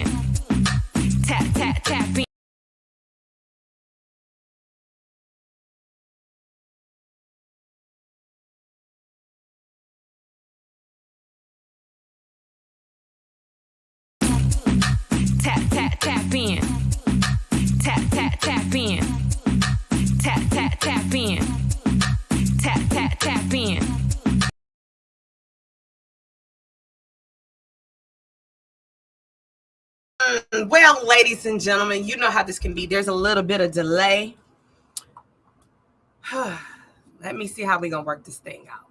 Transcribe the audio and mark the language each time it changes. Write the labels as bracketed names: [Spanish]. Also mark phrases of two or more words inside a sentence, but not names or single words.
[English] Tap, tap, tap in. Tap, tap, tap in. Tap, tap, tap in. Tap, tap, tap in. Tap, tap, tap in. Well, ladies and gentlemen, you know how this can be. There's a little bit of delay. Let me see how we're going to work this thing out.